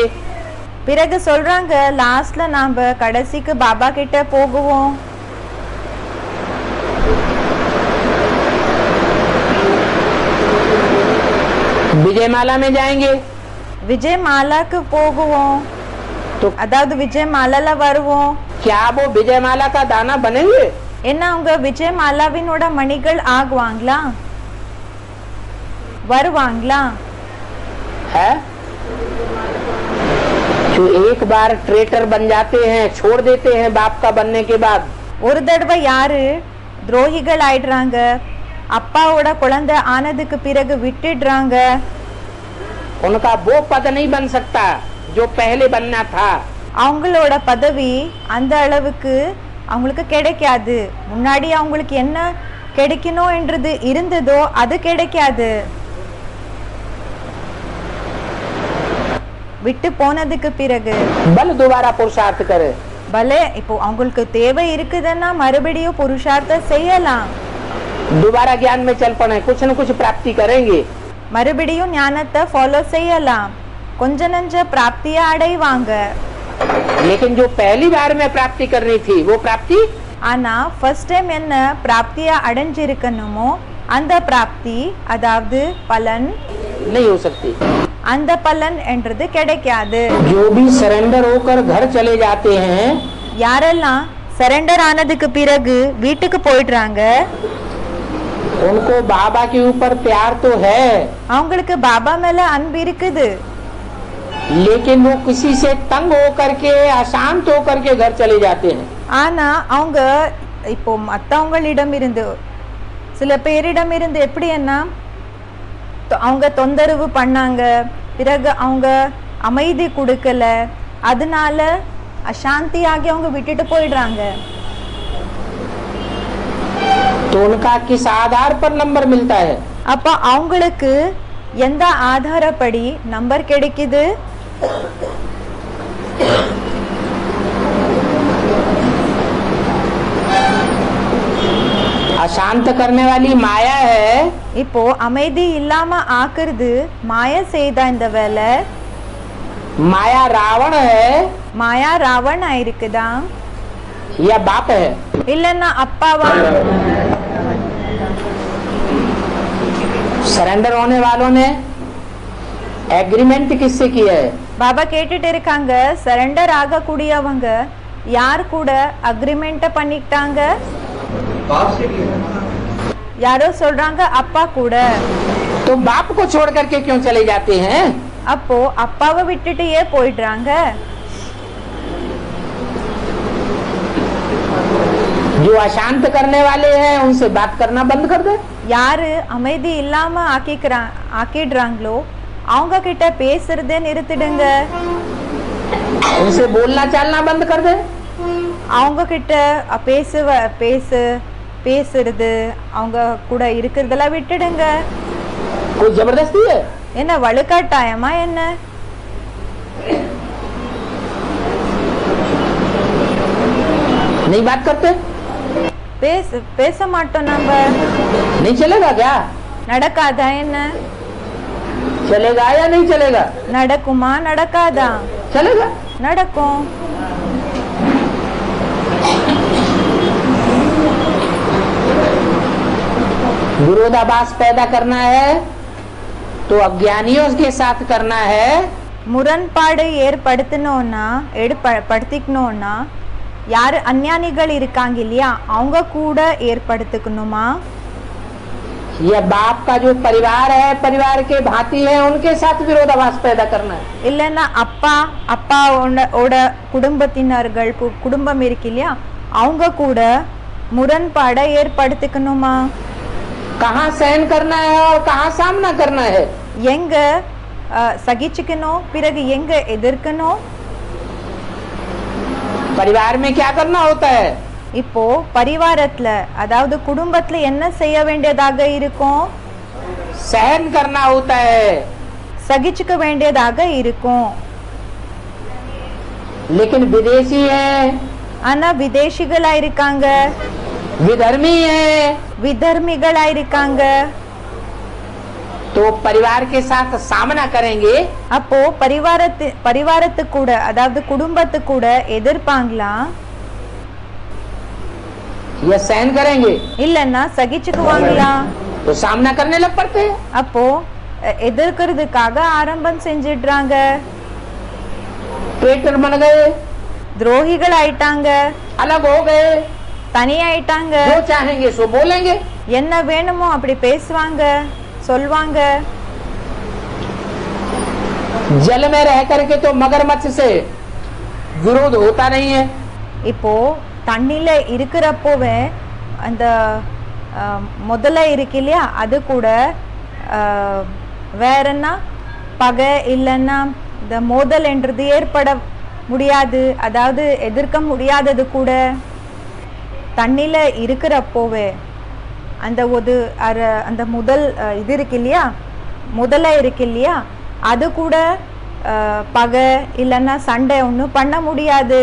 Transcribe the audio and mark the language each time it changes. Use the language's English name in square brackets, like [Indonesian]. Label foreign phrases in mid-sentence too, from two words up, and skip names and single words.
[Tamil] பிறகு சொல்றாங்க லாஸ்ட்ல நாம கடைசிக்கு பாபா கிட்ட போகுவோம். [Hindi] विजयमाला में जाएंगे [Tamil] விஜய் மாலாக்கு போகுவோம், [Hindi] तो [Tamil] அதாவது விஜய் மாலால வருவோம். [Hindi] क्या वो विजयमाला का दाना बनेंगे? [Tamil] என்ன அவங்க விஜய் மாலாவினோட மணிகள் ஆகுவாங்களா, வருவாங்களா? [Hindi] है जो एक बार ट्रेटर बन जाते हैं, छोड़ देते हैं बाप का बनने के बाद। [Tamil] ஒரு தடவை யாரு துரோகிகள் ஆயிடுறாங்க, அப்பாவோட குழந்தை ஆனதுக்கு பிறகு விட்டுடுறாங்க, [Hindi] उनका वो पद नहीं बन सकता जो पहले बनना था। [Tamil] அவங்களோட பதவி அந்த அளவுக்கு அவங்களுக்கு கிடைக்காது. முன்னாடி அவங்களுக்கு என்ன கிடைக்கணும் என்றது இருந்ததோ அது கிடைக்காது. விட்டு போனதுக்கு பிறகு [Hindi] बल दोबारा पुरुषार्थ करे। [Tamil] பலே இப்போ அவங்களுக்கு தேவை இருக்குதுன்னா மறுபடியும் புருஷார்த்தம் செய்யலாம், [Hindi] दोबारा ज्ञान में चल पड़े, कुछ न कुछ प्राप्ति करेंगे। [Tamil] மறுபடியும் ஞானத்தை ஃபாலோ செய்யலாம், கொஞ்ச நஞ்ச பிராப்தியை அடைவாங்க. [Hindi] लेकिन जो पहली बार में प्राप्ति करनी थी वो प्राप्ति [Tamil] ஆனா [English] first time [Tamil] என்ன பிராப்தியை அடைஞ்சிருக்கணுமோ அந்த பிராப்தி, அதாவது பலன், [Hindi] नहीं हो सकती। [Tamil] அந்த பலன் என்றது கிடைக்காது. [Hindi] जो भी सरेंडर होकर घर चले जाते हैं, [Tamil] யாரெல்லாம் சரண்டர் ஆனதுக்கு பிறகு வீட்டுக்கு போயிடுறாங்க, [Hindi] उनको बाबा के ऊपर प्यार तो है, [Tamil] அவங்களுக்கு பாபா மேல அன்பு இருக்குது. [Hindi] लेकिन वो किसी से तंग होकर के, अशांत होकर के घर चले जाते हैं। [Tamil] ஆனா அவங்க இப்போ மத்தவங்களிடம் இருந்து, சில பேரிடம் இருந்து எப்படி என்ன அவங்க தொந்தரவு பண்ணாங்க, பிறகு அவங்க அமைதி கொடுக்கல, அதனால அசாந்தியாகி அவங்க விட்டுட்டு போயிடுறாங்க. [Hindi] तो उनका किस आधार पर नंबर मिलता है? [Tamil] அப்ப அவங்களுக்கு எந்த ஆதாரப்படி நம்பர் கிடைக்குது? [Hindi] अशांत करने वाली माया है। [Tamil] இப்போ அமைதி இல்லாம ஆக்குறது மாயா செய்த இந்த வேலை. [Hindi] माया रावण है [Tamil] மாயா ராவணா இருக்குதா, [Hindi] या बाप है? [Tamil] இல்லன்னா அப்பாவா? [Hindi] सरेंडर होने वालों ने एग्रीमेंट किससे किया है? [Tamil] பாபா கேட்டுட்டு இருக்காங்க, சரண்டர் ஆகக்கூடியவங்க யார் கூட அக்ரிமெண்ட் பண்ணிக்கிட்டாங்க? யாரோ சொல்றாங்க அப்பா கூட. [Hindi] तो बाप को छोड़ करके क्यों चले जाते हैं? [Tamil] அப்போ அப்பாவை விட்டுட்டு ஏன் போயிடுறாங்க? [Hindi] जो अशांत करने वाले हैं उनसे बात करना बंद कर दे। [Tamil] யாரு அமைதி இல்லாம ஆக்கிடுறாங்களோ அவங்க கிட்ட பேசுறதே நிறுத்திடுங்க, [Hindi] उनसे बोलना चालना बंद कर दे। [Tamil] அவங்க கிட்ட பேசுறது அவங்க கூட இருக்கிறதெல்லாம் விட்டுடுங்க. [Hindi] कोई जबरदस्ती है? [Tamil] என்ன வலுக்கட்டாயமா என்ன? [Hindi] नहीं बात करते। [Tamil] பேச மாட்டோம் நம்ம. [Hindi] नहीं चलेगा क्या? [Tamil] நடக்காதா என்ன? [Hindi] चलेगा या नहीं चलेगा? [Tamil] நடக்குமா நடக்காதா? [Hindi] चलेगा. [Tamil] நடக்கும். [Hindi] विरोधाभास पैदा करना है तो अज्ञानियों के साथ करना है. [Tamil] முரண்பாடு ஏற்படுத்தணும்னா படுத்திக்கணும்னா யார் அஞ்ஞானிகள் இருக்காங்க இல்லையா அவங்க கூட ஏற்படுத்திக்கணுமா? [Hindi] यह बाप का जो परिवार है, परिवार के भांति है, उनके साथ विरोधाभास पैदा करना है. [Tamil] இல்லைன்னா அப்பாவோட குடும்பத்தினர்கள் குடும்பம் இருக்கு இல்லையா அவங்க கூட முரண்பாடை ஏற்படுத்திக்கணுமா? [Hindi] कहाँ सहन करना है और कहाँ सामना करना है. [Tamil] எங்க சகிச்சுக்கணும் பிறகு எங்க எதிர்க்கணும்? [Hindi] परिवार में क्या करना होता है? [Tamil] இப்போ பரிவாரத்துல அதாவது குடும்பத்துல என்ன செய்ய வேண்டியதாக இருக்கும்? [Hindi] सहन करना होता है. [Tamil] சகிச்சுக்க வேண்டியதாக இருக்கும். [Hindi] लेकिन विदेशी है, [Tamil] ஆனா விதேசிகளா இருக்காங்க, [Hindi] विधर्मी है, [Tamil] விதர்மிகளா இருக்காங்க. [Hindi] तो परिवार के साथ सामना करेंगे. [Tamil] அப்போ பரிவாரத்து கூட அதாவது குடும்பத்து கூட எதிர்ப்பாங்களா [Hindi] या सहन करेंगे? [Tamil] இல்லன்னா சகிச்சுக்குவாங்களா? [Hindi] तो सामना करने लग पड़ते हैं. [Tamil] அப்போ எதிர்க்கிறதுக்காக ஆரம்பம் செஞ்சிடுறாங்க. [Hindi] ट्रेटर बन गए, [Tamil] துரோகிகள் ஆயிட்டாங்க, [Hindi] अलग हो गए, [Tamil] தனியாயிட்டாங்க. [Hindi] जो चाहेंगे सो बोलेंगे. [Tamil] என்ன வேணுமோ அப்படி பேசுவாங்க சொல்வாங்க. [Hindi] जल में रह करके तो मगरमच्छ से विरोध होता नहीं है. [Tamil] இப்போ தண்ணில இருக்கிறப்போவே அந்த முதல்ல இருக்கு இல்லையா அது கூட வேறன்னா பகை இல்லைன்னா இந்த மோதல் என்றது ஏற்பட முடியாது, அதாவது எதிர்க்க முடியாதது கூட தண்ணில இருக்கிறப்போவே அந்த முதல் இது இருக்கு இல்லையா முதல்ல இருக்கு இல்லையா அது கூட பகை இல்லைன்னா சண்டை ஒன்றும் பண்ண முடியாது.